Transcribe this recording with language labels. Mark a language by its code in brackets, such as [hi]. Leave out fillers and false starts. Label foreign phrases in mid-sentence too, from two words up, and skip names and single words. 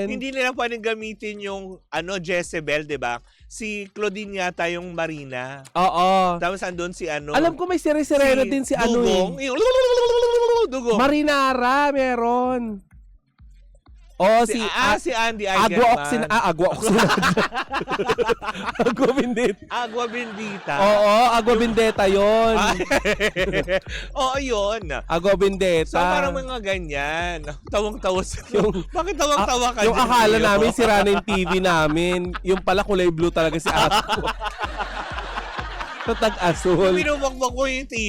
[tl] hindi nila pwedeng gamitin yung Jezebel, 'di ba? Si Claudine yata yung Marina. Oo. Tapos andun si Alam ko may sire-sirena din si Dugong. Yung Dugong. Marinara, meron. Oh, si Andy Agua Oxinada. Agua Bendita. Agua Bendita. Oo, Agua Bendita yun. Oo, yun. Agua Bendita. So parang mga ganyan. Tawang-tawa Bakit tawang-tawa ka Yung dyan, akala Leo? namin sira na yung TV namin. Yung pala kulay blue talaga si Agua. Tag-asul. Pinubakbak ko yung TV.